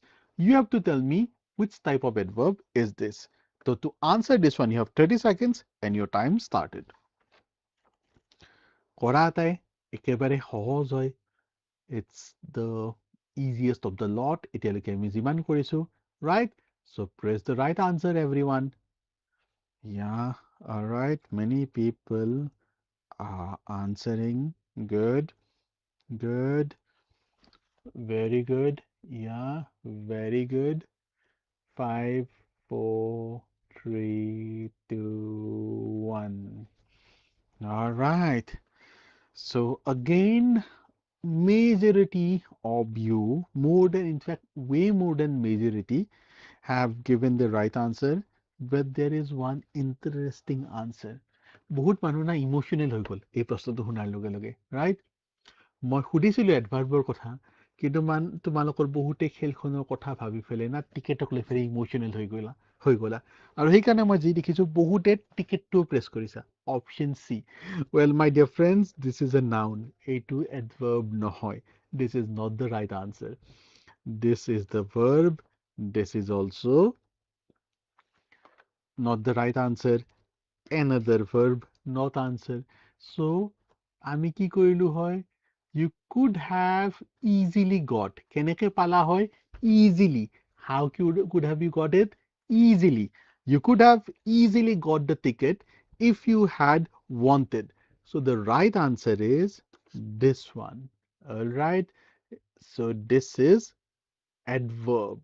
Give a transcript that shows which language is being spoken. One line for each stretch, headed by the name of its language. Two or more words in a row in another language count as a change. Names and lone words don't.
English: You have to tell me which type of adverb is this. So to answer this one, you have 30 seconds and your time started.
Assamese: কৰা এটাই একেবাৰে সহজ হয়,
English: it's the easiest of the lot
Assamese: এতিয়ালৈকে আমি যিমান কৰিছো,
English: right? So press the right answer, everyone. Yeah, all right, many people are answering. Good, good, very good. Yeah, very good. 5, 4, 3, 2, 1. All right, so again, majority of you, more than, in fact, way more than majority, have given the right answer, but there is one interesting answer.
Assamese: বহুত মানুহ না ইমোশনেল হৈ গ'ল এই প্ৰশ্নটো শুনাৰ লগে লগে, ৰাইট? মই সুধিছিলো এডভাৰ্বৰ কথা, কিন্তু তোমালোকৰ বহুতে খেলখনৰ কথা ভাবি পেলাই না টিকেটক লৈ পেলাই ইমোশনেল হৈ গ'লা আৰু সেইকাৰণে মই যি দেখিছো বহুতে টিকেটটো প্ৰেছ কৰিছা,
English: option C. Well my dear friends, this is a noun,
Assamese: এইটো এডভাৰ্ব নহয়,
English: this is not the right answer, this is the verb, this is also' not the right answer, another verb, not answer.
Assamese: So আমি কি কৰিলো হয়,
English: you could have easily got,
Assamese: কেনেকে পালা হয়,
English: easily. How could have you got it? Easily. You could have easily got the ticket if you had wanted. So the right answer is this one. All right, so this is adverb.